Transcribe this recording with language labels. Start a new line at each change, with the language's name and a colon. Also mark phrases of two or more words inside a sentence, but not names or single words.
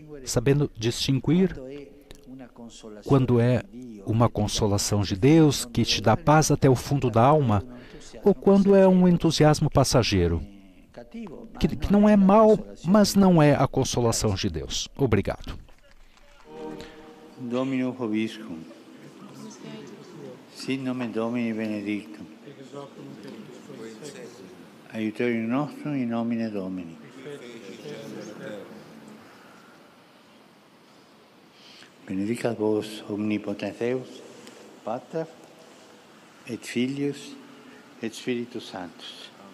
Portuguese: quando é uma consolação de Deus que te dá paz até o fundo da alma, ou quando é um entusiasmo passageiro, que não é mau, mas não é a consolação de Deus. Obrigado.
Latin: Domino Vobiscum. Sit nomen Domini benedictum. Aiuterium nostrum in nomine Domini. Benedicat vos omnipotens Deus, Pater, et Filius, et Spiritus Sanctus.